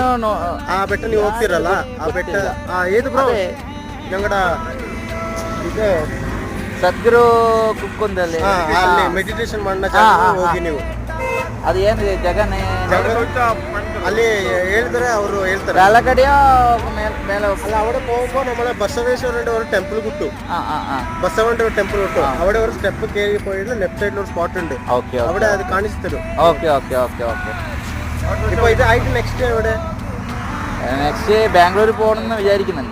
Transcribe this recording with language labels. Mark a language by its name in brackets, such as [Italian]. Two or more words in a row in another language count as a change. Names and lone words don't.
[Kannada] ಆ ಬೆಟ್ಟ ನೀವು ಹೋಗ್ತಿರಲ್ಲ, ಆ ಬೆಟ್ಟ ಏದು ಬ್ರೋ ഞങ്ങട ಇದೆ ಸದ್ಗುರು ಕುಕ್ಕೊಂದಲ್ಲಿ ಅಲ್ಲಿ ಮೆಡಿಟೇಷನ್ ಮಾಡೋ ಜಾಗ ಹೋಗಿ ನೀವು. ಅದು ಏನು ಜಗನೇ ಅಲ್ಲಿ ಹೇಳಿದ್ರೆ ಅವರು ಹೇಳ್ತಾರೆ ಕೆಳಗಡೆಯೋ ಮೇಲೆ [Malayalam] അല്ല അവിടെ പോകുമ്പോൾ നമ്മളെ ബസവേശ്വരന്റെ ഒരു ടെമ്പിൾ കിട്ടും. ആ ആ ആ ബസവന്റെ ഒരു ടെമ്പിൾ കിട്ടും. അവിടെ ഒരു സ്റ്റെപ്പ് കയറി പോയിട്ട് ലെഫ്റ്റ് സൈഡിൽ ഒരു സ്പോട്ട് ഉണ്ട്, ഓക്കെ അവിടെ അത് കാണിച്ചു തരും. ഓക്കെ ഓക്കെ ഓക്കെ ഓക്കെ ഇപ്പൊ ഇത് ആയിട്ട് നെക്സ്റ്റ് എവിടെ നെക്സ്റ്റ് ബാംഗ്ലൂർ പോകണമെന്ന് വിചാരിക്കുന്നുണ്ട്.